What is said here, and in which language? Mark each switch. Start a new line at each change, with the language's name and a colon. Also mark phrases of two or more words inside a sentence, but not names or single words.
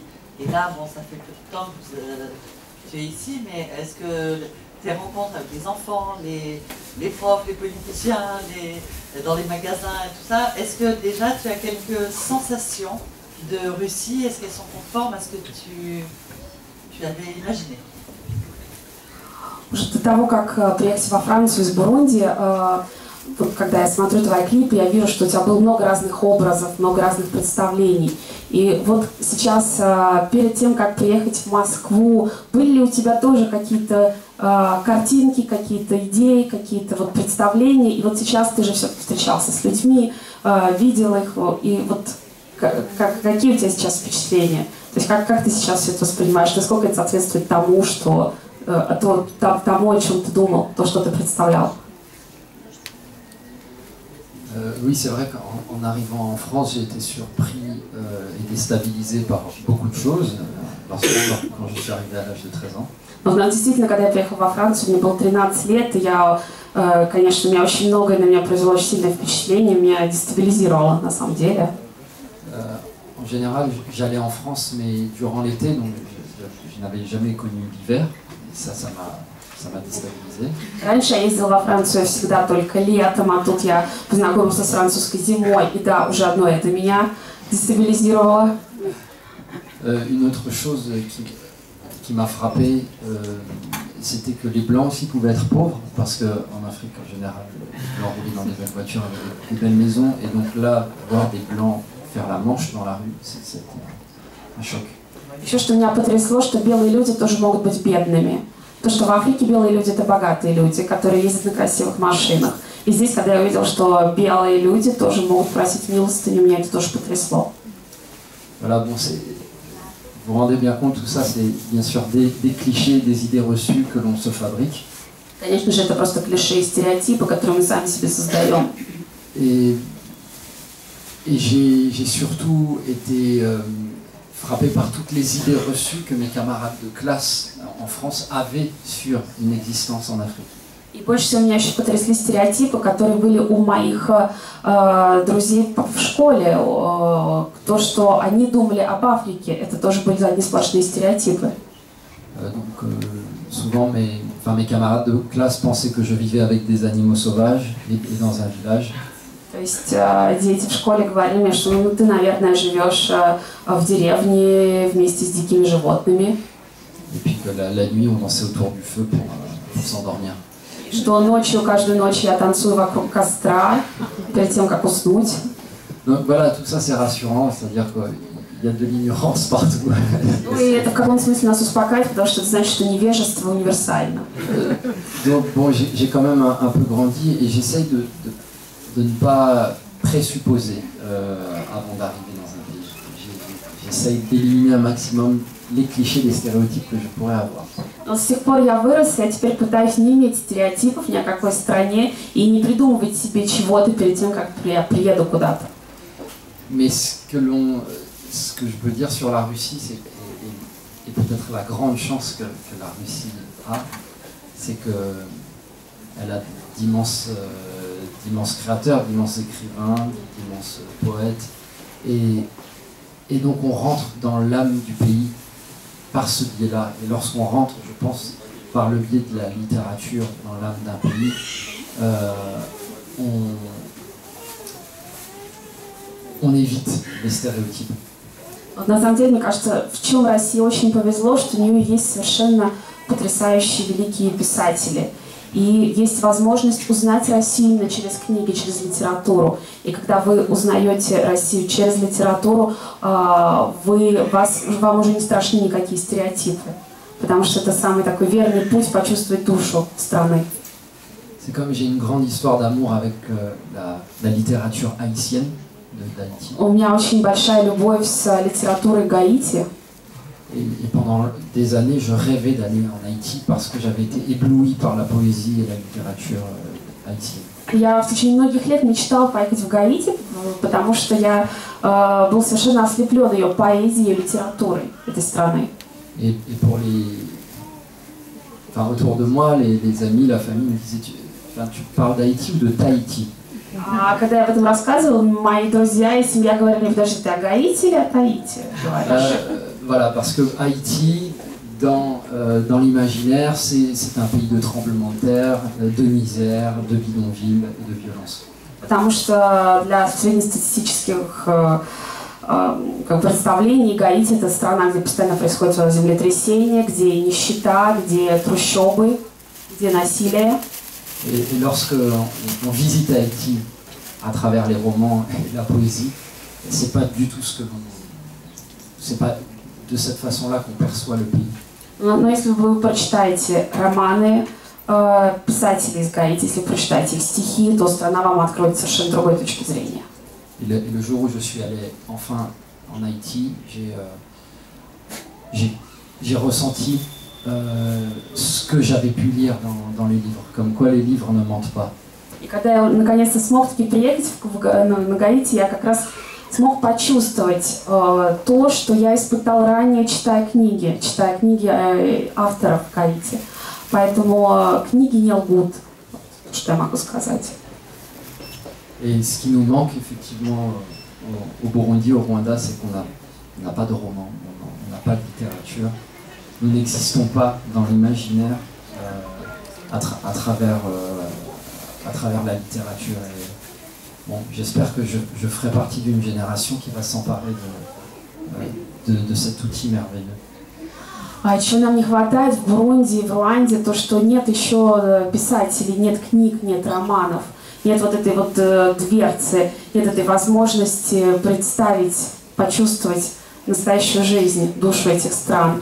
French: Et là, bon, ça fait peu de temps que tu es ici, mais est-ce que tes rencontres avec les enfants, les profs, les politiciens, dans les magasins et tout ça, est-ce que déjà tu as quelques sensations de Russie? Est-ce qu'elles sont conformes à ce que tu avais imaginé?
Russian: Уже до того, как приехать во Францию из Бурунди, вот когда я смотрю твои клипы, я вижу, что у тебя было много разных образов, много разных представлений. И вот сейчас, перед тем, как приехать в Москву, были ли у тебя тоже какие-то картинки, какие-то идеи, какие-то вот представления? И вот сейчас ты же все-таки встречался с людьми, видел их, и вот какие у тебя сейчас впечатления? То есть как ты сейчас все это воспринимаешь? Насколько это соответствует тому, тому, о чем ты думал, то, что ты представлял?
French: Oui, c'est vrai qu'en arrivant en France, j'ai été surpris et déstabilisé par beaucoup de choses, quand je suis arrivé à l'âge de 13 ans.
Russian: Но действительно, когда я приехала во Францию, мне было 13 лет, и конечно, меня очень многое на меня произвело очень сильное впечатление, меня дестабилизировало на самом деле.
French: En général, j'allais en France, mais durant l'été, donc je n'avais jamais connu l'hiver, et ça m'a déstabilisé.
Russian: Раньше я ездила во Францию всегда только летом, а тут я познакомился с французской зимой, и да, уже одно это меня дестабилизировало.
French: Une autre chose qui m'a frappé, c'était que les Blancs aussi pouvaient être pauvres, parce qu'en Afrique, en général, les Blancs roulaient dans des belles voitures avec des belles maisons, et donc là, voir des Blancs faire la manche dans la rue, c'était un choc.
Russian: Еще что меня потрясло, что белые люди тоже могут быть бедными. То, что в Африке белые люди — это богатые люди, которые ездят на красивых машинах. И здесь, когда я увидела, что белые люди тоже могут просить милостыню, меня это тоже потрясло.
French: Voilà, bon, vous vous rendez bien compte, tout ça, c'est bien sûr des clichés, des idées reçues que l'on se fabrique.
Russian: Конечно же, это просто клише и стереотипы, которые мы сами себе создаем.
French: Et j'ai surtout été frappé par toutes les idées reçues que mes camarades de classe en France avaient sur une existence en Afrique.
Russian: И больше всего меня еще потрясли стереотипы, которые были у моих друзей в школе. То, что они думали об Африке, это тоже были одни сплошные стереотипы.
French: Donc souvent mes enfin mes camarades de classe pensaient que je vivais avec des animaux sauvages et dans un village.
Russian: То есть дети в школе говорили мне, что ну, ты, наверное, живешь в деревне вместе с дикими животными.
French: Et puis que la nuit, on dansait autour du feu pour s'endormir.
Russian: Что ночью, каждую ночь я танцую вокруг костра, перед тем, как уснуть.
French: Donc voilà, tout ça c'est rassurant, c'est-à-dire qu'il y a de l'ignorance partout.
Russian: Ну и это в каком смысле нас успокаивает, потому что это значит, что невежество универсально.
French: Donc bon, j'ai quand même un peu grandi et j'essaye de ne pas présupposer avant d'arriver dans un pays. J'essaye d'éliminer un maximum les clichés, les stéréotypes que je pourrais avoir.
Russian: Но с тех пор я вырос, я теперь пытаюсь не иметь стереотипов ни о какой стране и не придумывать себе чего-то перед тем, как я приеду куда-то.
French: Mais ce que je peux dire sur la Russie, c'est, et peut-être la grande chance que la Russie a, c'est qu'elle a d'immenses créateurs, d'immenses écrivains, d'immenses poètes, et donc on rentre dans l'âme du pays par ce biais-là. Et lorsqu'on rentre, je pense, par le biais de la littérature dans l'âme d'un pays, on évite les stéréotypes.
Russian: Вот на самом деле, мне кажется, в чем России очень повезло, что у нее есть совершенно потрясающие великие писатели. И есть возможность узнать Россию именно через книги, через литературу. И когда вы узнаете Россию через литературу, вам уже не страшны никакие стереотипы. Потому что это самый такой верный путь почувствовать душу страны.
French: C'est comme j'ai une grande histoire d'amour avec la littérature haïtienne d'Haïti.
Russian: У меня очень большая любовь с литературой Гаити.
French: Et pendant des années, je rêvais d'aller en Haïti parce que j'avais été ébloui par la poésie et la littérature haïtienne.
Russian: Я в течение многих лет мечтал поехать в Гаити, потому что я был совершенно ослеплен ее поэзией и литературой этой страны.
French: Et pour autour de moi, les amis, la famille me disaient, tu parles d'Haïti ou de Tahiti?
Russian: А когда я об этом рассказывала, мои друзья и семья говорили: подожди, ты о Гаити или о Таити говоришь?
French: Voilà, parce que Haïti, dans l'imaginaire, c'est un pays de tremblements de terre, de misère, de bidonville et de violence.
Russian: Потому что для среднестатистических представлений Гаити — это страна, где постоянно происходит землетрясение, где нищета, где трущобы, где насилие.
French: Et lorsque on visite Haïti à travers les romans et la poésie, c'est pas du tout ce que c'est pas de cette façon-là qu'on perçoit le pays.
Russian: Но если вы прочитаете романы писателей из Гаити, если вы прочитаете их стихи, то страна вам откроет совершенно другой точки зрения.
French: Et le jour où je suis allé enfin en Haïti, j'ai ressenti ce que j'avais pu lire dans les livres, comme quoi les livres ne mentent pas.
Russian: И когда я наконец-то смог таки приехать на Гаити, я как раз смог почувствовать то, что я испытал ранее, читая книги авторов Гаити. Поэтому книги не лгут, что я могу сказать.
French: Et ce qui nous manque effectivement au Burundi, au Rwanda, c'est qu'on n'a pas de roman, on n'a pas de littérature. Nous n'existons pas dans l'imaginaire à travers la littérature. Et, bon, j'espère que je ferai partie d'une génération qui va s'emparer de cet outil merveilleux.
Russian: А чего нам не хватает в Бурунди, в Руанде, то, что нет еще писателей, нет книг, нет романов, нет вот этой вот дверцы, нет этой возможности представить, почувствовать настоящую жизнь, душу этих стран.